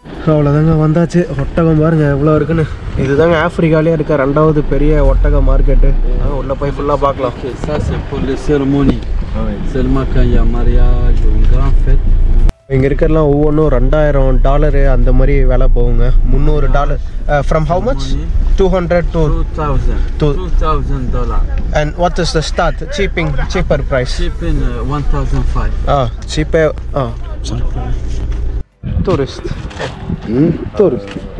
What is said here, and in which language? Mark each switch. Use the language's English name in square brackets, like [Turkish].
[Tamil] அவ்வளோதாங்க வந்தாச்சு. ஒட்டகம் பாருங்கள் எவ்வளோ இருக்குன்னு. இதுதாங்க ஆஃப்ரிக்காலே இருக்க 2வது பெரிய ஒட்டக மார்க்கெட்டு. உள்ளே போய் ஃபுல்லாக பார்க்கலாம். [French] Ça c'est pour les cérémonies. Seulement quand il y a mariage ou une grande fête. [Tamil] இங்கே இருக்கிறலாம் ஒவ்வொன்றும் $2000 அந்த மாதிரி விலை போகுங்க. [English] $300 from how much? 200 to $2,000. And what is the start? Cheaper price? Shipping 1,500. cheaper. Sorry. Tourist. Tourist.